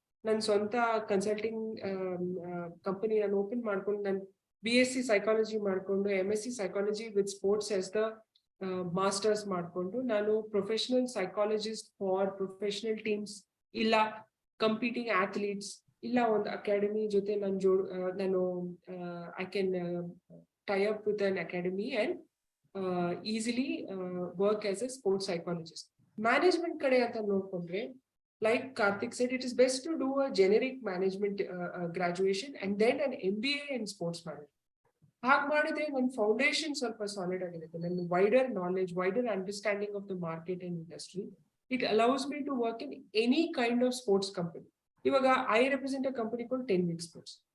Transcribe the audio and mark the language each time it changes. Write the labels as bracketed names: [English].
[Kannada] ನನ್ನ ಸ್ವಂತ consulting company ನಾನು ಓಪನ್ ಮಾಡ್ಕೊಂಡು ನಾನು BSc ಸೈಕಾಲಜಿ ಮಾಡ್ಕೊಂಡು MSc psychology with sports as the masters ಮಾಡ್ಕೊಂಡು ನಾನು professional psychologist for professional teams ಇಲ್ಲ ಕಂಪೀಟಿಂಗ್ ಅಥ್ಲೀಟ್ಸ್ ಇಲ್ಲ ಒಂದು ಅಕಾಡೆಮಿ ಜೊತೆ ನಾನು [English] I can tie up with an academy and easily work as a sports psychologist. [Kannada] Management ಕಡೆ ಅಂತ ನೋಡ್ಕೊಂಡ್ರೆ, [English] like Karthik said, it is best to do a generic management graduation and then an MBA in sports management. [Kannada] ಹಾಗೆ ಮಾಡಿದ್ರೆ ನನ್ನ foundation ಸ್ವಲ್ಪ solid ಆಗಿರುತ್ತೆ, ನನ್ನ wider knowledge, wider understanding of the market and industry. [English] It allows me to work in any kind of sports company. [Kannada] ಇವಾಗ [English] I represent a company called 10 Week Sports.